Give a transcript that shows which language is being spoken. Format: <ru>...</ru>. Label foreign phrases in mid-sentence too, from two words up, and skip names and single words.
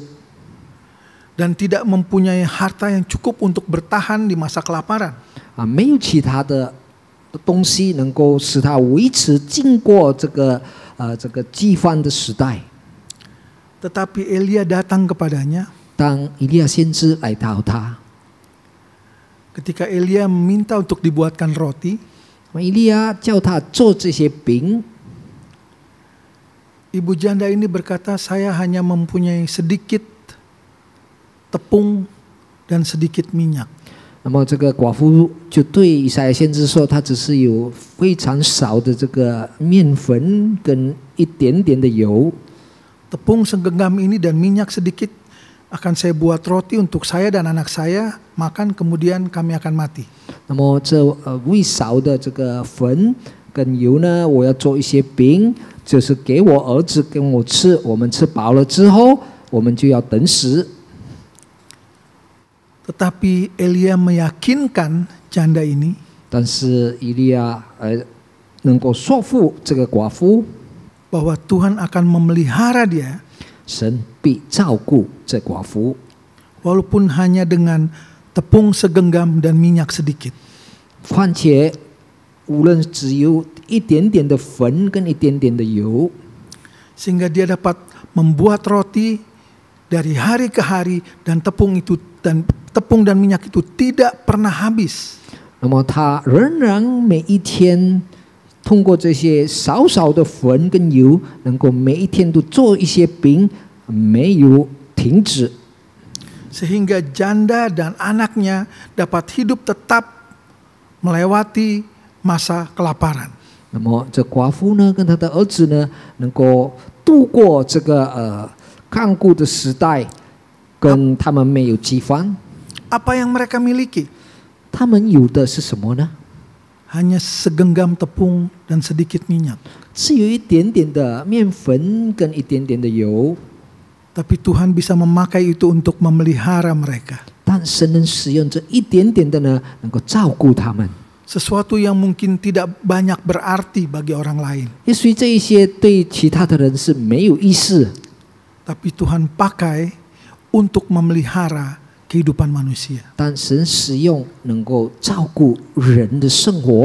<id>dan tidak mempunyai harta yang cukup untuk bertahan di masa kelaparan.</id> <zh>没有其他的东西能够使她维持经过这个饥荒的时代。</zh> <id>Tetapi Elia datang kepadanya.</id> <zh>当以利亚先知来到他，</zh> <id>Ketika Elia meminta untuk dibuatkan roti,</id> <zh>以利亚叫他做这些饼，</zh> <id>ibu janda ini berkata, saya hanya mempunyai sedikit tepung dan sedikit minyak.</id> <zh>那么这个寡妇就对以赛亚先知说，他只是有非常少的这个面粉跟一点点的油。</zh> <id>Tepung segenggam ini dan minyak sedikit akan saya buat roti untuk saya dan anak saya makan, kemudian kami akan mati.</id> <zh>那么这微少的这个粉跟油呢，我要做一些饼，就是给我儿子跟我吃。我们吃饱了之后，我们就要等死。</zh> <id>Tetapi Elia meyakinkan janda ini</id> <zh>但是以利亚能够说服这个寡妇，</zh> <id>bahwa Tuhan akan memelihara dia</id> <zh>神必照顾这寡妇，</zh> <id>walaupun hanya dengan tepung segenggam dan minyak sedikit.</id> <zh>况且无论只有一点点的粉跟一点点的油，</zh> <id>Sehingga dia dapat membuat roti dari hari ke hari dan tepung dan minyak itu tidak pernah habis.</id> <zh>那么他仍然每一天通过这些少少的粉跟油，能够每一天都做一些饼，没有停止。</zh> <id>Sehingga janda dan anaknya dapat hidup tetap melewati masa kelaparan.</id> <zh>那么这寡妇呢，跟他的儿子呢，能够度过这个抗苦的时代，跟他们没有饥荒。</zh> <id>Apa yang mereka miliki?</id> <zh>他们有的是什么呢？</zh> <id>Hanya segenggam tepung dan sedikit minyak.</id> <zh>是有一点点的面粉跟一点点的油，</zh> <id>Tapi Tuhan bisa memakai itu untuk memelihara mereka.</id> <zh>但神能使用这一点点的呢，能够照顾他们。</zh> <id>Sesuatu yang mungkin tidak banyak berarti bagi orang lain.</id> <zh>也许这一些对其他的人是没有意思，</zh> <id>Tapi Tuhan pakai untuk memelihara kehidupan manusia.</id> <zh>但神使用能够照顾人的生活。</zh>